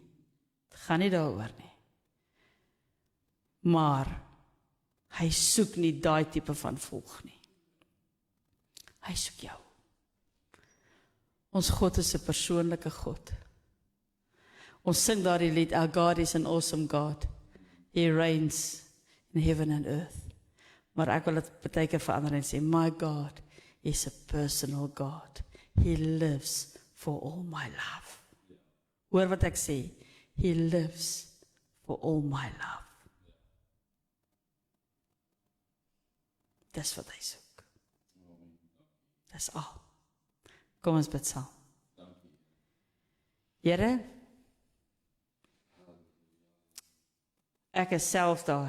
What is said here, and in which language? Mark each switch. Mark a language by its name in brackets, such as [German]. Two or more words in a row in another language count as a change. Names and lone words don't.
[Afrikaans] Het gaan nie daaroor nie. Maar hy soek nie daai tipe van volg nie. Hy soek jou. Ons God is 'n persoonlike God. Ons sing daardie lied, [English] Our God is an awesome God. He reigns in heaven and earth. [Afrikaans] Maar ek wil dit baie keer verander en sê, [English] my God is a personal God. He lives for all my love. [Afrikaans] Hoor wat ek sê, [English] He lives for all my love. [Afrikaans] Dis wat hy soek. Dis al. Kom ons bid saam. Here, ek is self daar.